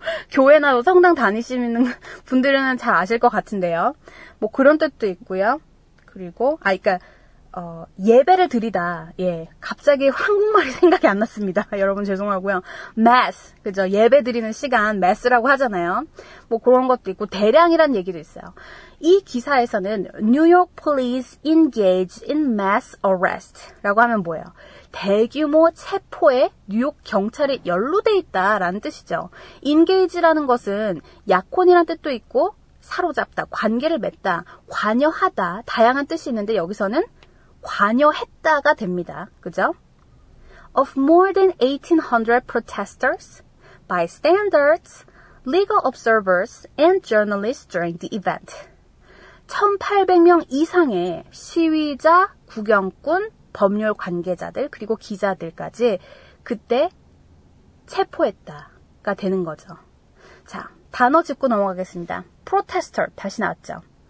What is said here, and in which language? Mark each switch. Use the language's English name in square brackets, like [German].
[Korean] 교회나 성당 다니시는 분들은 잘 아실 것 같은데요. 뭐 그런 뜻도 있고요. 그리고, 예배를 드리다. 예. 갑자기 한국말이 생각이 안 났습니다. 여러분 죄송하고요. mass. 그죠? 예배 드리는 시간, mass라고 하잖아요. 뭐 그런 것도 있고, 대량이란 얘기도 있어요. 이 기사에서는 [English] New York police engaged in mass arrest [Korean] 라고 하면 뭐예요? 대규모 체포에 뉴욕 경찰이 연루돼 있다라는 뜻이죠. engage라는 것은 약혼이라는 뜻도 있고, 사로잡다, 관계를 맺다, 관여하다, 다양한 뜻이 있는데 여기서는 관여했다가 됩니다. 그죠? [English] Of more than 1,800 protesters, bystanders, legal observers, and journalists during the event. [Korean] 1,800명 이상의 시위자, 구경꾼, 법률 관계자들, 그리고 기자들까지 그때 체포했다가 되는 거죠. 자, 단어 짚고 넘어가겠습니다. protester, 다시 나왔죠.